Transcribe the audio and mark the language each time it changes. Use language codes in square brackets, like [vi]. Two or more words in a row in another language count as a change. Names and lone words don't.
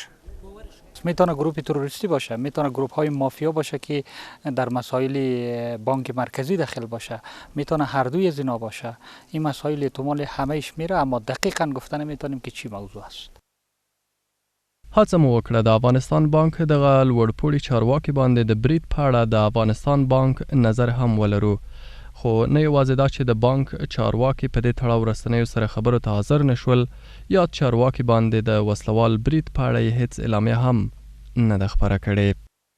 [fa] میتونه گروه تروریستی باشه، میتونه گروه های مافیا باشه که در مسائل بانک مرکزی داخل باشه، میتونه هر دوی از اینا باشه. این مسائل احتمال همهش میره، اما دقیقاً گفتن نمیتونیم که چی موضوع است. [ps] هڅه مو وکړه د افغانستان بانک دغه لوړپوړي چارواکي باندې د برید په اړه د افغانستان بانک نظر هم ولرو، خو نه یوازې دا چې د بانک چارواکي په دې تړاو رسنیو سره خبرو ته حاضر نشول، یاد چارواکي باندې د وسلوال برید په اړه یې هیڅ اعلامیه هم نه ده خپره کړې.